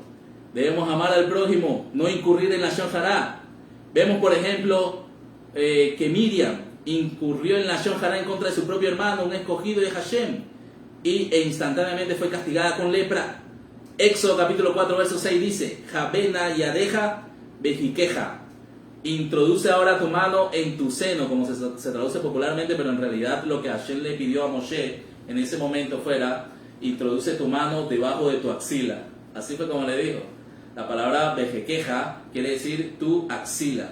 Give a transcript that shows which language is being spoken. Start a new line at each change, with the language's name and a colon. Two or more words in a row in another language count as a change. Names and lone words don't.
Spanish: Debemos amar al prójimo, no incurrir en la
Hebrew: Lashon Hara.
Spanish: Vemos, por ejemplo, que Miriam incurrió en la
Hebrew: Lashon Hara
Spanish: en contra de su propio hermano, un escogido de Hashem, e instantáneamente fue castigada con lepra. Éxodo capítulo 4, verso 6 dice,
Hebrew: Jabena yadeja bejikeja.
Spanish: Introduce ahora tu mano en tu seno, como se traduce popularmente, pero en realidad lo que Hashem le pidió a Moshe en ese momento fuera, introduce tu mano debajo de tu axila. Así fue como le dijo. La palabra bejequeja quiere decir tu axila.